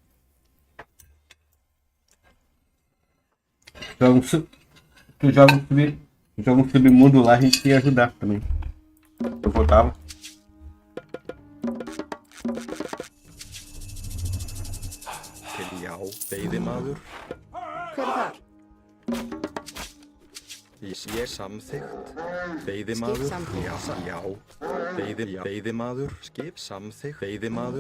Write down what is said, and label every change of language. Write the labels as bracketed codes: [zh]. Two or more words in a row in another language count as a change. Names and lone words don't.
[pt] Joga um, joga um submundo lá, a gente ia ajudar também. Eu votava. [is] Já, veiðimaður. Hver er þar? Ég samþykkt. Veiðimaður. Skip samþykkt. Já. Veiðimaður. Skip samþykkt. Veiðimaður.